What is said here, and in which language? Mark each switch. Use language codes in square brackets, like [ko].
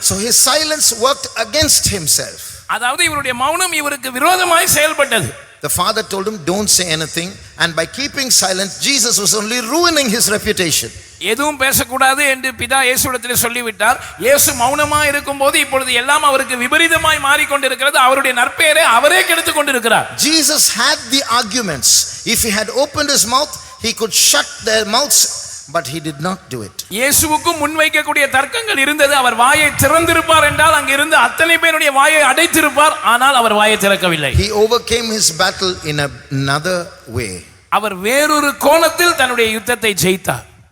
[en] So his silence worked against himself. [ta] அதாவது இவருடைய மௌனம் இவருக்கு விரோதமாய் செயல்பட்டது. [en] The father told him, don't say anything, and by keeping silent Jesus was only ruining his reputation. [ta] எதுவும் பேசக்கூடாது என்று பிதா இயேசுவிடத்தில் சொல்லிவிட்டார். இயேசு மௌனமா இருக்கும்போது இப்பொழுது எல்லாம் அவருக்கு விபரீதமாய் மாறிக்கொண்டிருக்கிறது. அவருடைய நற்பெயரை அவரே கெடுத்துக் கொண்டிருக்கிறார். [en] Jesus had the arguments. If he had opened his mouth, he could shut their mouths, but he did not do it. [ta] இயேசுவுக்கு முன்வைக்கக்கூடிய தர்க்கங்கள் இருந்தது. அவர் வாயை திறந்திருப்பார் என்றால் அங்க இருந்து அத்தனை பேருடைய வாயை அடைத்திருப்பார். ஆனால் அவர் வாயை திறக்கவில்லை. [en] He overcame his battle in another way. [ta] அவர் வேறொரு கோணத்தில் தன்னுடைய யுத்தத்தை ஜெயித்தார்.